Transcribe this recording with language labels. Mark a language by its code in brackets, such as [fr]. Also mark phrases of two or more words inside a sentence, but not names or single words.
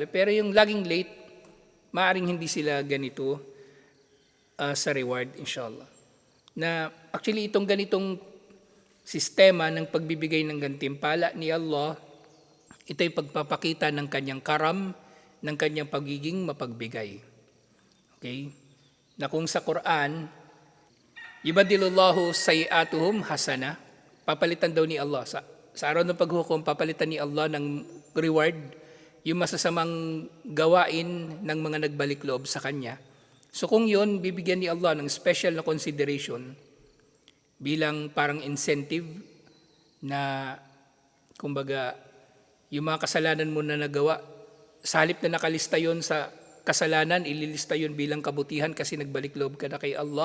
[tl] Pero yung laging late, maaaring hindi sila ganito sa reward, [ar] إن شاء الله. [tl] Na actually itong ganitong sistema ng pagbibigay ng gantimpala ni Allah, Ito ay pagpapakita ng kanyang karam, ng kanyang pagiging mapagbigay. Okay? Na kung sa Quran, [ar] يبدل الله سيئاتهم حسنة, [tl] papalitan daw ni Allah. Sa araw ng paghukom, papalitan ni Allah ng reward yung masasamang gawain ng mga nagbalik loob sa Kanya. So kung yun, bibigyan ni Allah ng special na consideration bilang parang incentive na, kumbaga, yung mga kasalanan mo na nagawa, sa halip na nakalista yon sa kasalanan, ililista yon bilang kabutihan kasi nagbalik loob ka na kay Allah.